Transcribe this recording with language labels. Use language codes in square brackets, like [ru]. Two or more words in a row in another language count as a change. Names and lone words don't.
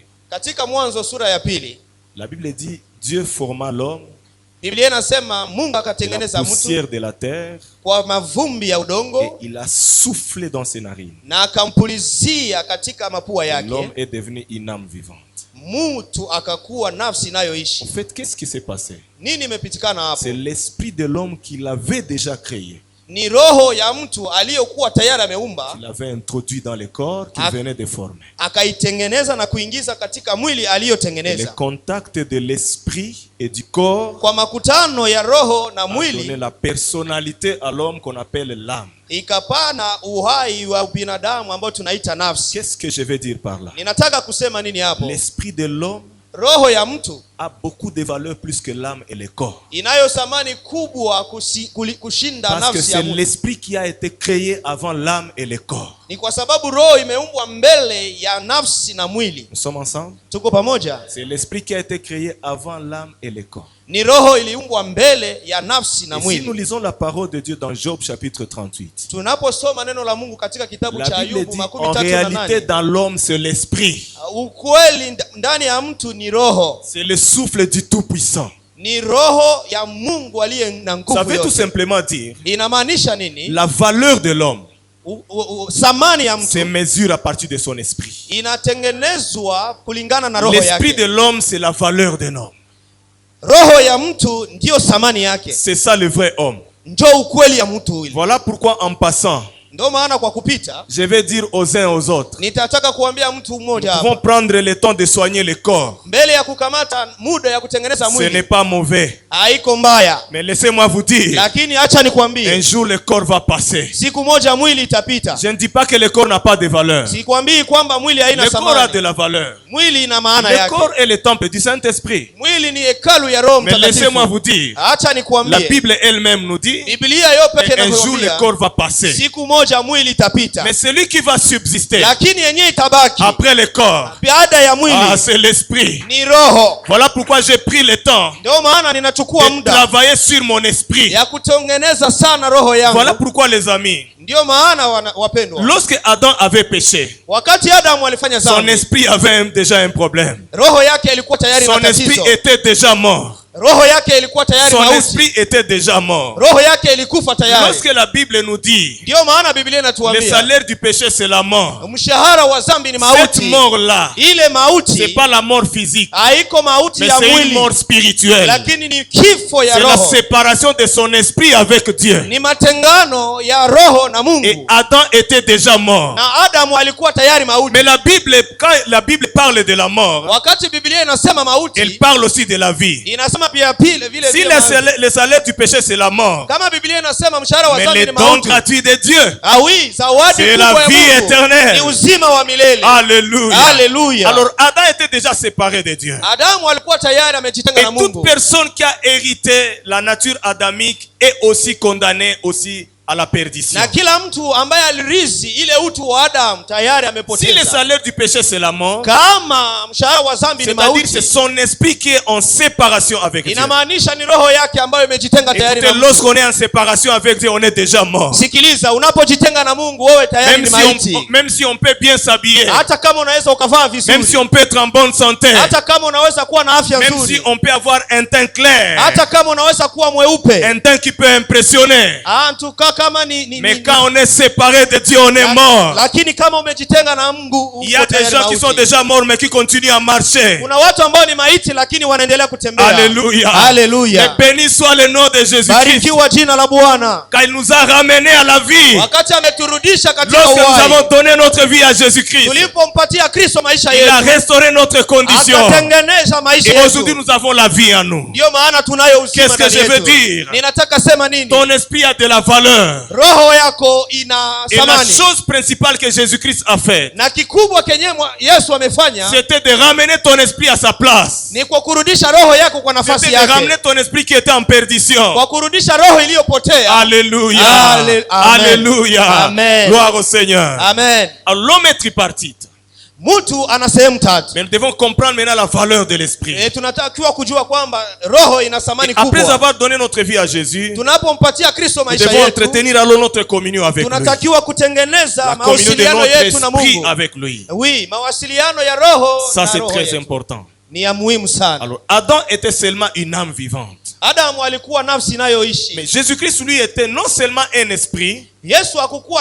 [sw] Katika Mwanzo sura ya pili, [fr] la Bible dit, Dieu forma l'homme [sw] Biblia inasema Mungu [fr] de la [sw] akatengeneza mtu [fr] poussière de la terre [sw] kwa mavumbi ya [fr] et [sw] udongo [fr] il a soufflé dans ses narines. [sw] na akampulizia katika mapua [fr] Et l'homme [sw] yake, [fr] est devenu une âme vivante. [sw] mtu akakuwa nafsi [fr] En [sw] inayoishi. [fr] fait, qu'est-ce qui s'est passé? [sw] Nini imepitikana hapo? [fr] C'est l'esprit de l'homme qu'il avait déjà créé, [sw] Ni roho ya mtu aliyokuwa tayari ameumba, [fr] qu'il avait introduit dans le corps qu'il venait de former. [sw] akaitengeneza na kuingiza katika mwili [fr] Et le [sw] aliyotengeneza. [fr] contact de l'esprit et du corps [sw] Kwa makutano ya roho na [fr] a donné [sw] mwili [fr] la personnalité à l'homme qu'on appelle l'âme. [sw] ikapana uhai wa binadamu ambao tunaita nafsi. [fr] Qu'est-ce que je veux dire par là? [sw] Ninataka kusema nini hapo? [fr] L'esprit de l'homme [sw] Roho ya mtu [fr] a beaucoup de valeur plus que l'âme et le corps. [sw] inayo thamani kubwa kushinda [fr] Parce que [sw] nafsi ya [fr] c'est [sw] mtu. [fr] l'esprit qui a été créé avant l'âme et le corps. [sw] Ni kwa sababu roho imeumbwa mbele ya nafsi na mwili. [fr] Nous sommes ensemble? [sw] Tuko pamoja? [fr] C'est l'esprit qui a été créé avant l'âme et le corps. [sw] Ni roho iliumbwa mbele ya nafsi na [fr] Et si nous [sw] mwili. [fr] lisons la parole de Dieu dans Job chapitre 38, [sw] Tunaposoma neno la Mungu katika kitabu cha [fr] la Bible [sw] Ayubu [fr] dit [sw] makumi [fr] en [sw] tatu na [fr] réalité [sw] nane, [fr] dans l'homme c'est l'esprit. [sw] ukweli ndani ya mtu ni roho, [fr] C'est le souffle du Tout-Puissant. [sw] ni roho ya Mungu aliye na [fr] Ça [sw] nguvu [fr] veut tout [sw] yote. [fr] simplement dire [sw] Inamaanisha nini? [fr] la valeur de l'homme [sw] Thamani ya [fr] se [sw] mtu [fr] mesure à partir de son esprit. [sw] inatengenezwa kulingana na roho [fr] L'esprit [sw] yake. [fr] de l'homme c'est la valeur d'un homme. [sw] Roho ya mtu ndiyo thamani yake, [fr] C'est ça le vrai homme. [sw] ndio ukweli ya mtu huyu. [fr] Voilà pourquoi en passant, [sw] Ndio maana kwa kupita [fr] je vais dire aux uns et aux autres, [sw] nitataka kuambia mtu mmoja [fr] nous pouvons [sw] hapa, [fr] prendre le temps de soigner le corps. [sw] mbele ya kukamata muda ya kutengeneza [fr] Ce n'est [sw] mwili [fr] pas mauvais. [sw] haiko mbaya, [fr] Mais laissez-moi vous dire, [sw] lakini acha [fr] un [sw] nikwambie, [fr] jour le corps va passer. [sw] siku moja mwili itapita. [fr] Je ne dis pas que le corps n'a pas de valeur. [sw] Sikwambii kwamba mwili haina [fr] Le corps a de [sw] thamani. [fr] la valeur. [sw] Mwili ina maana [fr] Le [sw] yake. [fr] corps est le temple du Saint-Esprit. [sw] Mwili ni hekalu ya Roho [fr] Mais laissez-moi [sw] Mtakatifu. [fr] vous dire, [sw] Acha [fr] la [sw] nikwambie, [fr] Bible elle-même nous dit, [sw] Biblia yo peke [fr] un jour le [sw] inakwambia [fr] corps va passer. [sw] siku moja mwili itapita, [fr] Mais celui qui va subsister [sw] lakini yenyewe itabaki [fr] après le corps, [sw] baada ya mwili [fr] c'est l'esprit. [sw] ni roho. [fr] Voilà pourquoi j'ai pris le temps [sw] Ndio maana ninachukua [fr] de [sw] muda [fr] travailler sur mon esprit. [sw] ya kutengeneza sana roho yangu. [fr] Voilà pourquoi les amis, [sw] Ndio maana wapendwa, [fr] lorsque Adam avait péché, [sw] wakati Adamu alifanya [fr] son [sw] dhambi, [fr] esprit avait déjà un problème. [sw] roho yake ilikuwa tayari [fr] Son [sw] na [fr] esprit [sw] tatizo. [fr] était déjà mort. [sw] Roho yake ilikuwa tayari [fr] Son [sw] mauti. [fr] esprit était déjà mort. [sw] Roho yake ilikufa tayari. [fr] Lorsque la Bible nous dit, [sw] Ndio maana Biblia [fr] le [sw] inatuambia [fr] salaire du péché c'est la mort. [sw] mshahara wa dhambi ni [fr] Cette [sw] mauti. [fr] mort-là, [sw] Ile [fr] c'est [sw] mauti [fr] pas la mort physique, [sw] haiko mauti [fr] mais [sw] ya [fr] c'est une [sw] mwili, [fr] mort spirituelle. [sw] lakini ni kifo ya [fr] C'est la [sw] roho. [fr] séparation de son esprit avec Dieu. [sw] Ni matengano ya roho na [fr] Et [sw] Mungu. [fr] Adam était déjà mort. [sw] Na Adamu alikuwa tayari mauti. [fr] Mais la Bible, quand la Bible parle de la mort, [sw] Wakati Biblia inasema mauti, [fr] elle parle aussi de la vie. [sw] inasema pia vile [fr] Si [sw] vile [fr] le salaire du péché c'est la mort, [sw] kama Biblia inasema mshahara wa [fr] mais [sw] dhambi [fr] le [sw] ni [fr] don [sw] mauti, [fr] gratuit de Dieu, [sw] awi zawadi [fr] c'est [sw] kubwa [fr] la [sw] ya [fr] vie [sw] Mungu [fr] éternelle. [sw] ni uzima wa milele. [fr] Alléluia. [sw] Haleluya. [fr] Alors Adam était déjà séparé de Dieu. [sw] Adamu alikuwa tayari amejitenga [fr] Et [sw] na [fr] toute [sw] Mungu. [fr] personne qui a hérité la nature adamique est aussi condamnée aussi à la perdition. [sw] Na kila mtu ambaye alirithi ile utu wa Adamu tayari [fr] Si le [sw] amepoteza. [fr] salaire du péché c'est la mort, [sw] Kama mshahara wa dhambi ni [fr] c'est-à-dire c'est [sw] mauti, [fr] son esprit qui est en séparation avec Dieu. [sw] inamaanisha ni roho yake ambayo imejitenga tayari na [fr] Écoutez, [sw] Mungu. [fr] lorsqu'on est en séparation avec Dieu, on est déjà mort. [sw] Sikiliza, unapojitenga na Mungu wewe tayari ni maiti. [fr] Même si on peut bien s'habiller, [sw] Hata kama unaweza ukavaa [fr] même si [sw] vizuri, [fr] on peut être en bonne santé, [sw] hata kama unaweza kuwa na afya [fr] même si [sw] nzuri, [fr] on peut avoir un teint clair, [sw] hata kama unaweza kuwa mweupe, [fr] un teint qui peut impressionner, [sw] antuka kama [fr] mais quand on est séparé de Dieu, on est mort. [sw] Lakini kama umejitenga na Mungu, [fr] il y a des gens qui sont déjà morts mais qui continuent à marcher. [sw] Kuna watu ambao ni maiti lakini wanaendelea kutembea. [fr] Alléluia. Alléluia. Et béni soit le nom de Jésus-Christ. [sw] Barikiwa jina la Bwana. [fr] Quand il nous a ramenés à la vie. [sw] Wakati ameturudisha katika uhai. [fr] Lorsque nous avons donné notre vie à Jésus-Christ. [sw] Tulipompatia Kristo maisha yetu. [fr] Il a restauré notre condition. [sw] Akatengeneza maisha yetu. [fr] Et aujourd'hui nous avons la vie en nous. [sw] Ndio maana tunayo uzima ndani yetu. [fr] Qu'est-ce que je veux dire? [sw] Ninataka sema nini? [fr] Ton esprit a de la valeur. [sw] Roho yako ina thamani. [fr] Et la chose principale que Jésus-Christ a fait, [sw] na kikubwa kenye Yesu amefanya, [fr] c'était de ramener ton esprit à sa place. [sw] Ni kwa kurudisha roho yako kwa nafasi yake. [fr] C'était de ramener ton esprit qui était en perdition. [sw] Kwa kurudisha roho iliyopotea. [fr] Alléluia. Alléluia. Amen. Gloire au Seigneur. Amen. Alors l'homme est tripartite. [sw] Mtu ana sehemu tatu. [fr] Mais nous devons comprendre maintenant la valeur de l'esprit. [sw] Tunatakiwa kujua kwamba roho ina thamani kubwa. [fr] Après avoir donné notre vie à Jésus, [sw] tunapompatia Kristo maisha yetu, [fr] nous devons entretenir alors notre communion avec lui. [sw] Tunatakiwa kutengeneza mawasiliano yetu na Mungu. [fr] Avec lui. Oui, [sw] mawasiliano ya roho. [fr] Ça c'est très important. [sw] Ni ya muhimu sana. [fr] Alors Adam était seulement une âme vivante. [sw] Adamu alikuwa nafsi inayoishi. [fr] Mais Jésus-Christ lui était non seulement un esprit, [sw] Yesu hakukuwa